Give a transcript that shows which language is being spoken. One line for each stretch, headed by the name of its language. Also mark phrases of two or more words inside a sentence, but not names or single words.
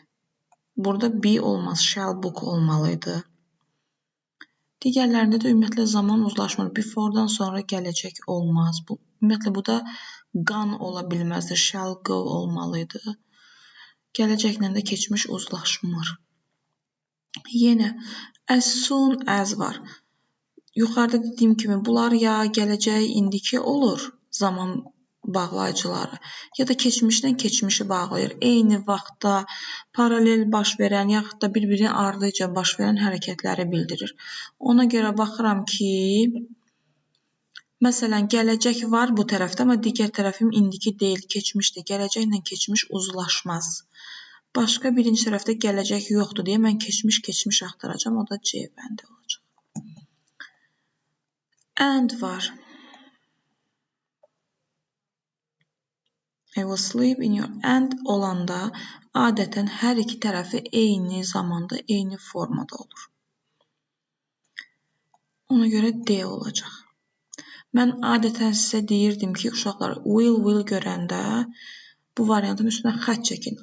Azerbaijani: Burada B olmaz,
English: shall book
Azerbaijani: olmalıydı. Digərlərində də ümumiyyətlə zaman uzlaşmır. Before'dan sonra gələcək olmaz. Ümumiyyətlə, bu da gone ola bilməzdir.
English: Shall go olmalıydı.
Azerbaijani: Gələcəklə də keçmiş uzlaşmır. Yenə
English: as soon as
Azerbaijani: var. Yuxarıda dediyim kimi bunlar ya gələcək indiki olur zaman bağlayıcıları ya da keçmişdən keçmişi bağlayır. Eyni vaxtda paralel baş verən yaxud da bir-birinin ardıca baş verən hərəkətləri bildirir. Ona görə baxıram ki, məsələn, gələcək var bu tərəfdə, amma digər tərəfim indiki deyil, keçmişdir. Gələcəklə keçmiş uzlaşmaz. Başqa birinci tərəfdə gələcək yoxdur deyə mən keçmiş axtaracağam. O da C bəndi olacaq. And var.
English: I will sleep in your and
Azerbaijani: olanda adətən hər iki tərəfi eyni zamanda, eyni formada olur. Ona görə D olacaq. Mən adətən sizə deyirdim ki, uşaqlar, will görəndə bu variantın üstünə xətt çəkin.